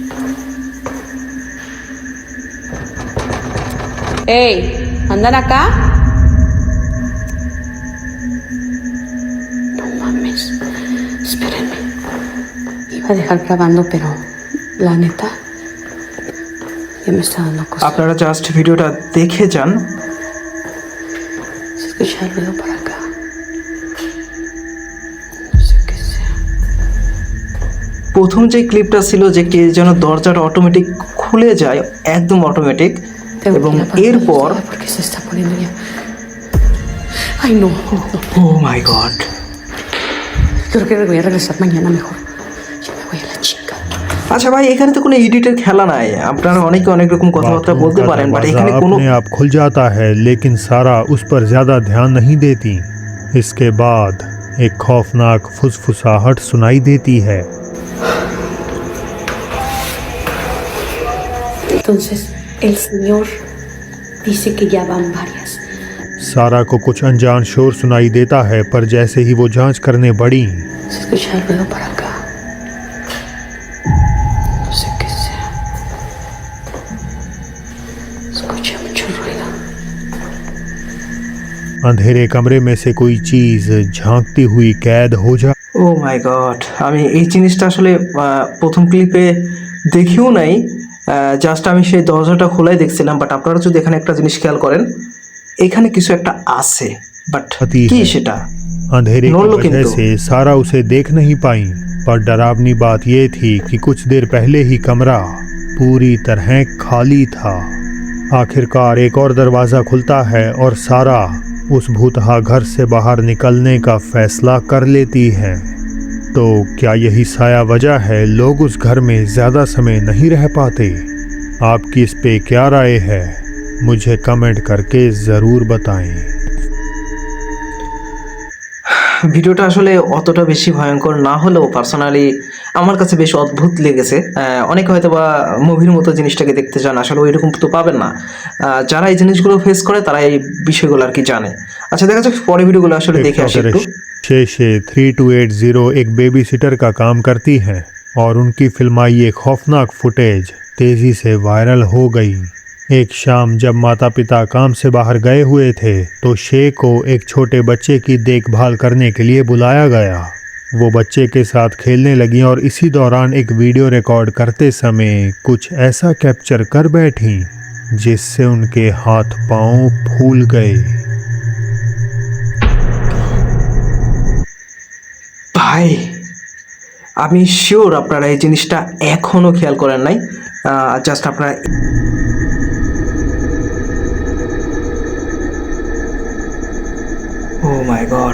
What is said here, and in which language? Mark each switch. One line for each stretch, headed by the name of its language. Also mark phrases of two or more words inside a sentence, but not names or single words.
Spanish: ¡Ey! ¿Andan acá? No mames. Espérenme. Iba a dejar grabando, pero la neta ya me está dando cosas.
Bangla: আপনারা জাস্ট ভিডিওটা দেখে যান।
Spanish: Se escucha el ruido por acá. No sé qué sea.
Bangla: প্রথম যে ক্লিপটা ছিল যে কে যেন দরজাটা অটোমেটিক খুলে যায়, একদম অটোমেটিক,
Spanish: Tengo
Bangla: এবং
Spanish: que ir a apagar la
Bangla: এরপর
Spanish: luz porque se está poniendo ya. Ay, no, no, no.
English: oh my god,
Spanish: Creo que voy a regresar mañana mejor. Ya me voy a la chica.
Bangla: আচ্ছা ভাই, এখানে তো কোনো এডিটের খেলা নাই, আপনারা অনেকে অনেক রকম কথাবার্তা
Hindi: बाथरूम
Bangla: বলতে
Hindi: का
Bangla: পারেন, বাট
Hindi: दरवाजा
Bangla: এখানে কোনো
Hindi: अपने आप खुल जाता है, लेकिन सारा उस पर ज्यादा ध्यान नहीं देती। इसके बाद एक खौफनाक फुसफुसाहट सुनाई देती है।
Spanish: Entonces, el señor dice que ya van varias.
Hindi: सारा को कुछ अनजान शोर सुनाई देता है, पर जैसे ही वो जांच करने बढ़ी,
Spanish: Se escucha el ruido por acá. No sé qué sea. Escucha mucho ruido.
Hindi: अंधेरे कमरे में से कोई चीज झांकती हुई कैद हो जा।
English: oh my god,
Bangla: আমি এই জিনিসটা আসলে প্রথম ক্লিপে দেখিও নাই, জাস্ট আমি সেই দরজাটা খোলাই দেখছিলাম। বাট আপনারা যদি এখানে একটা জিনিস খেয়াল করেন, এখানে কিছু একটা আছে, বাট কি সেটা
Hindi: अंधेरे की नॉन-लुक वजह इनको। से सारा उसे देख नहीं पाई, पर डरावनी बात यह थी कि कुछ देर पहले ही कमरा पूरी तरह खाली था। आखिरकार एक और दरवाजा खुलता है और सारा उस भूतहा घर से बाहर निकलने का फैसला कर लेती है। तो क्या यही साया वजह है लोग उस घर में ज्यादा समय नहीं रह पाते? आपकी इस पे क्या राय है? मुझे कमेंट करके जरूर बताएं।
Bangla: ভিডিওটা আসলে অতটা বেশি ভয়ঙ্কর না হলেও পার্সোনালি আমার কাছে বেশ অদ্ভুত লেগেছে। অনেকে হয়তো বা মুভির মতো জিনিসটাকে দেখতে চান, আসলে ওইরকম তো পাবেন না। যারা এই জিনিসগুলো ফেস করে তারা এই বিষয়গুলো আর কি জানে। আচ্ছা, দেখা যাক পরে ভিডিওগুলো আসলে দেখে আসি একটু।
Hindi: शेशे 3280 एक
English: baby sitter
Hindi: का काम करती हैं और उनकी फिल्माई ये खौफनाक फुटेज तेजी से वायरल हो गई। एक शाम जब माता पिता काम से बाहर गए हुए थे तो शे को एक छोटे बच्चे की देखभाल करने के लिए बुलाया गया। वो बच्चे के साथ खेलने लगी और इसी दौरान एक वीडियो रिकॉर्ड करते समय कुछ ऐसा कैप्चर कर बैठी जिससे उनके हाथ पांव फूल गए।
Bangla: ভাই, আমি শিওর আপনারা এই জিনিসটা এখনো খেয়াল করেন নাই। জাস্ট আপনারা
English: oh my god,